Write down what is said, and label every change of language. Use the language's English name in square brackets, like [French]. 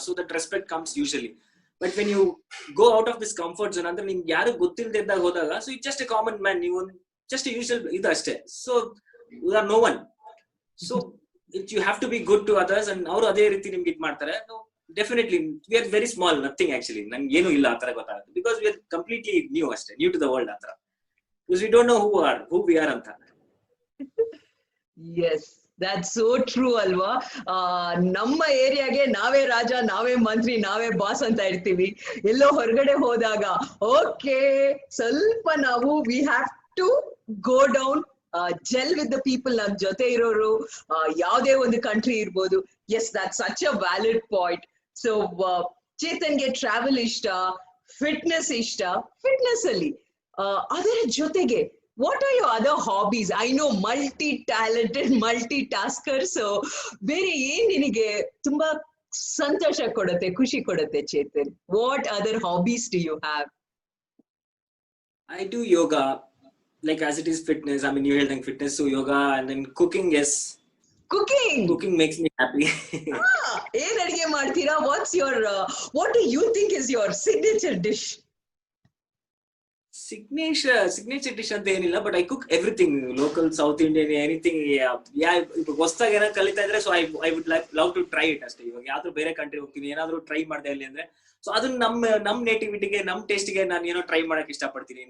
[English] So that respect comes usually. But when you go out of this comfort zone, [Kannada] ಅಂದ್ರೆ ನಿಮ್ಗೆ ಯಾರು ಗೊತ್ತಿಲ್ಲದೆ ಇದ್ದಾಗ ಹೋದಾಗ, [English] so it just a common man, [Kannada] ನೀವು ಜಸ್ಟ್ ಯೂಶಲ್ ಇದು ಅಷ್ಟೇ. [English] So you are no one. So it you have to be good to others, and [Kannada] ಅವರು ಅದೇ ರೀತಿ ನಿಮ್ಗೆ ಇದು ಮಾಡ್ತಾರೆ. [English] Definitely we are very small, nothing actually. [Kannada] ನನ್ಗೆ ಏನು ಇಲ್ಲ ಆ ತರ ಗೊತ್ತಾಗುತ್ತೆ, [English] Because we are completely new ಅಷ್ಟೇ, new to the world ಆ ತರ. Because we don't know who we are anta. Yes, that's so true alva. [Kannada] ನಮ್ಮ ಏರಿಯಾಗೆ ನಾವೇ ರಾಜ, ನಾವೇ ಮಂತ್ರಿ, ನಾವೇ ಬಾಸ್ ಅಂತ ಇರ್ತೀವಿ. ಎಲ್ಲೋ ಹೊರಗಡೆ ಹೋದಾಗ ಓಕೆ, ಸ್ವಲ್ಪ ನಾವು [English] we have to go down, gel with the people, [Kannada] ನಮ್ ಜೊತೆ ಇರೋರು, ಯಾವುದೇ ಒಂದು ಕಂಟ್ರಿ ಇರ್ಬೋದು. [English] Yes, that's such a valid point. So [Kannada] ಚೇತನ್ಗೆ travel ಇಷ್ಟ, ಫಿಟ್ನೆಸ್ ಇಷ್ಟ. ಫಿಟ್ನೆಸ್ ಅಲ್ಲಿ ಅದರ ಜೊತೆಗೆ [English] What are your other hobbies? I know multi talented, multi tasker. [Kannada] So ಬೇರೆ ಏನ್ ನಿನಗೆ ತುಂಬಾ ಸಂತೋಷ ಕೊಡುತ್ತೆ, ಖುಷಿ ಕೊಡುತ್ತೆ Chetan? [English] What other hobbies do you have? I do yoga, like as it is fitness. I mean, you held fitness, so yoga, and then cooking. Yes, cooking makes me happy. [Kannada] ಏನ್ ಅಡಿಗೆ ಮಾಡ್ತೀರಾ? [English] What's your what do you think is your signature dish? [Kannada] Signature dish ಅಂತ ಏನಿಲ್ಲ, [English] But I cook everything, local, South Indian, anything. [Kannada] ಹೊಸದಾಗಿ ಏನಾದ್ರು ಕಲಿತಾ ಇದ್ರೆ, [English] so I would love to try it [Kannada] ಅಷ್ಟೇ. ಇವಾಗ ಯಾವ್ದು ಬೇರೆ ಕಂಟ್ರಿ ಹೋಗ್ತೀನಿ, ಏನಾದ್ರು ಟ್ರೈ ಮಾಡ್ದೆ ಅಲ್ಲಿ ಅಂದ್ರೆ, ಸೊ ಅದನ್ನ ನಮ್ ನೇಟಿವಿಟಿಗೆ, ನಮ್ ಟೇಸ್ಟ್ಗೆ ನಾನು ಏನೋ ಟ್ರೈ ಮಾಡಕ್ ಇಷ್ಟಪಡ್ತೀನಿ.